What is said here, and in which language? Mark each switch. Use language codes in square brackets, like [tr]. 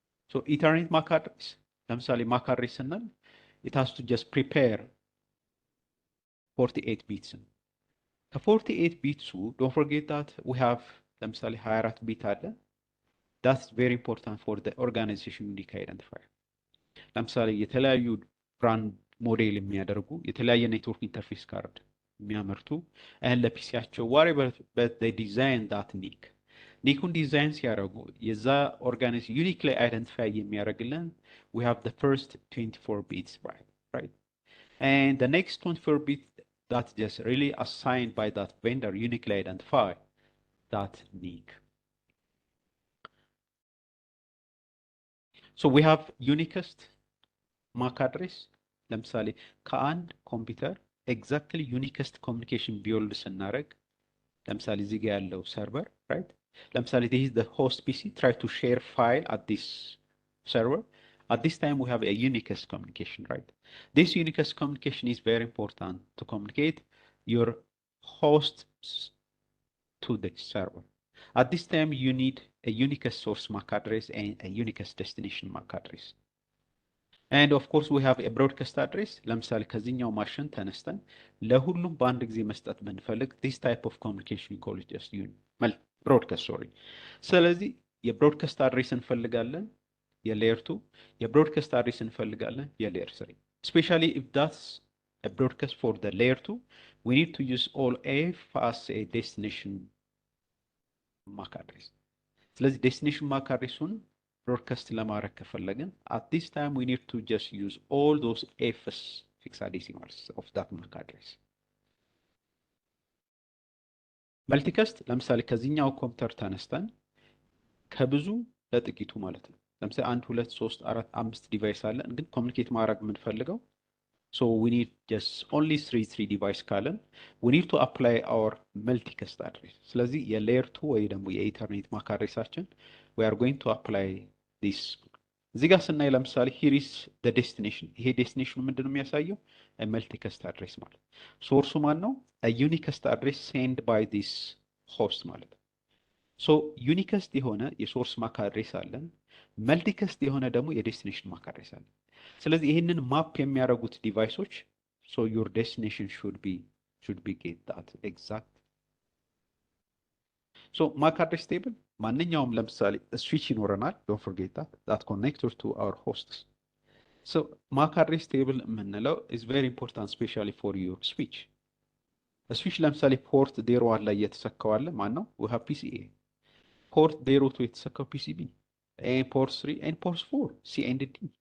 [en] So Ethernet MAC address, ለምሳሌ MAC address ስንል it has to just prepare 48 bits. The 48 bits, don't forget that we have ለምሳሌ 24 bit አለ. That's very important for the organization unique identifier. [am] ለምሳሌ የተለያዩ ብራንድ ሞዴል የሚያደርጉ የተለያየ ኔትወርክ ኢንተርፌስ ካርድ የሚያመርቱ ለፒሲያቸው [en] whatever but they design that NIC. [am] ኒኩን ዲዛይን ሲያደርጉ የዛ ኦርጋናይዜሽን ዩኒክሊ አይደንቲፋይ የሚያደርግልን [en] we have the first 24 bits, right? And the next 24 bits that's just really assigned by that vendor uniquely identify that NIC. So we have unicast MAC address. [am] ለምሳሌ ከአንድ ኮምፒውተር exactly unicast communication ቢወልድ ስናደርግ ለምሳሌ እዚህ ጋር ያለው ሰርቨር right? [en] ለምሳሌ this is the host PC, try to share file at this server. At this time we have a unicast communication, right? This unicast communication is very important to communicate your hosts to the server. At this time you need a unicast source MAC address and a unicast destination MAC address. And of course we have a broadcast address. [am] ለምሳሌ ከዚህኛው ማሽን ተነስተን ለሁሉም በአንድ ጊዜ መስጠት ብንፈልግ [en] this type of communication call is just broadcast, sorry. [am] ስለዚህ የብሮድካስት አድሬስ እንፈልጋለን የሌየር 2 የብሮድካስት አድሬስ እንፈልጋለን የሌየር 3. [en] Especially if that's a broadcast for the layer 2, we need to use all F as a destination MAC address. [am] ስለዚህ destination MAC address-ን broadcast ለማድረግ ከፈለግን [en] at this time we need to just use all those F's hexadecimals of that MAC address. [am] መልቲካስት ለምሳሌ ከዚህኛው ኮምፒውተር ተነስተን ከብዙ ለጥቂቱ ማለት ነው ለምሳሌ 1 2 3 4 5 ዲቫይስ አለን ግን ኮሙኒኬት ማድረግ የምንፈልገው [en] so we need just only 3 device [am] ካለን [en] we need to apply our multicast address. [am] ስለዚህ የሌየር 2 ወይ ደግሞ የኢተርኔት MAC address-አችን [en] we are going to apply this. [am] እዚህ ጋር ስናይ ለምሳሌ [en] here is the destination. [am] ይሄ destination ምንድነው የሚያሳየው a multicast address ማለት ሶርሱ ማን ነው [en] a unicast address sent by this host [am] ማለት so unicast የሆነ የሶርስ MAC address አለን multicast የሆነ ደግሞ የdestination MAC address አለን ስለዚህ ይሄንን ማፕ የሚያደርጉት ዲቫይሶች [en] so your destination should be get that exact. So MAC address table [am] ማንኛውም ለምሳሌ switch ይኖረናል [en] don't forget that connector to our hosts. So MAC address table የምንለው is very important especially for your switch. [am] switch ለምሳሌ ፖርት 01 ላይ የተሰካው አለ ማን ነው [en] we have PCA. [am] ፖርት 02 የተሰካው [en] PCB and port 3 and port 4 C and D.